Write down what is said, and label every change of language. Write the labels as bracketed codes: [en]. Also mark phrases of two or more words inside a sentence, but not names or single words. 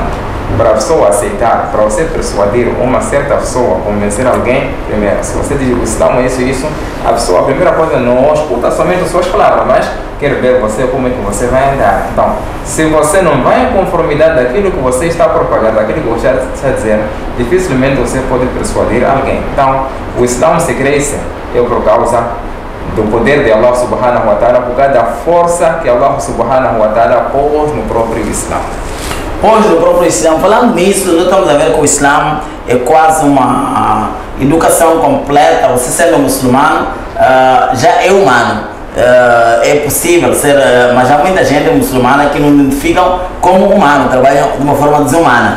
[pt] Para a pessoa aceitar, para você persuadir uma certa pessoa, convencer alguém, primeiro, se você diz o Islã é isso, a pessoa, a primeira coisa, não escuta somente as suas palavras, mas quer ver você como é que você vai andar. Então, se você não vai em conformidade daquilo que você está propagando, daquilo que você está dizendo, dificilmente você pode persuadir alguém. Então, o Islã se cresce por causa do poder de [ar] الله سبحانه وتعالى, [pt] por causa da força que [ar] الله سبحانه وتعالى [pt] pôs no próprio Islã. Hoje, no próprio Islã, falando nisso, nós estamos a ver que o Islã é quase uma educação completa. Você sendo muçulmano, já é humano. É possível ser, mas há muita gente muçulmana que não identificam como humano, trabalham de uma forma desumana.